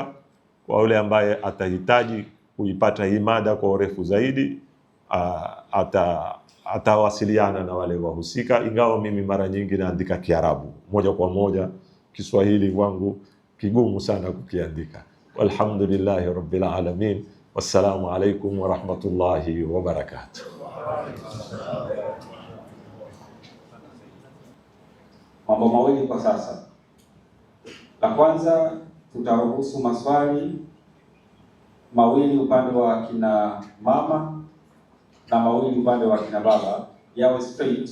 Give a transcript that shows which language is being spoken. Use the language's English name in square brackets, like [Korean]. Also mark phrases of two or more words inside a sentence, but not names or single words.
[Swahili] Kwa yule ambaye atahitaji kuipata hii mada kwa urefu zaidi, atawasiliana na wale wahusika, ingawa mimi mara nyingi naandika Kiarabu moja kwa moja, Kiswahili wangu kigumu sana kukiandika. [Arabic] والحمد لله رب العالمين، والسلام عليكم ورحمة الله وبركاته. [Swahili] Mambo mawili kwa sasa. La kwanza, tutaruhusu maswali mawili upande wa kina mama na mawili upande wa kina baba, yawe straight.